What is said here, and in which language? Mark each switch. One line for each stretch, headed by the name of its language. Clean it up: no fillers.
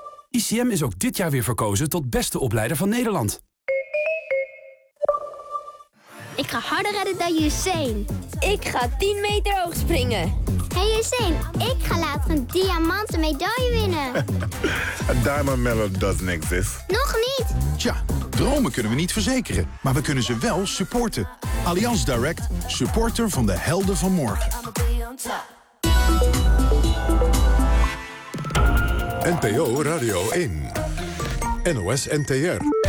Dutch: ICM is ook dit jaar weer verkozen tot beste opleider van Nederland. Ik ga harder redden dan Usain. Ik ga 10 meter hoog springen. Hey Usain, ik ga later een diamanten medaille winnen.
English: A diamond medal doesn't exist.
Dutch: Nog niet. Tja, dromen kunnen we niet verzekeren, maar we kunnen ze wel supporten. Allianz Direct, supporter van de helden van morgen. NPO Radio 1. NOS NTR.